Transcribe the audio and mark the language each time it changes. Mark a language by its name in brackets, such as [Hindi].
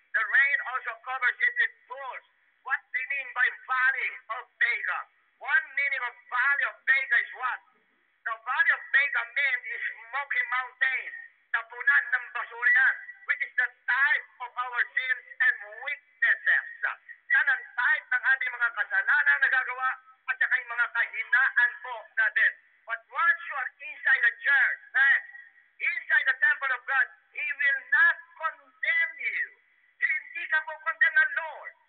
[English] The rain also covers it with pools. What do you mean by valley of Baca? One meaning of valley of Baca is what? The valley of Baca means is smoky mountains, [Filipino] tapunan ng basura yan, [English] which is the type of our sins and weaknesses. [Filipino] Yan ang type ng ating mga kasalanan na nagagawa at saka yung mga kahinaan po natin. [English] But once you are inside the church, next, inside the temple of God, He will not condemn you. [Filipino] Hindi ka po condemn ng Lord.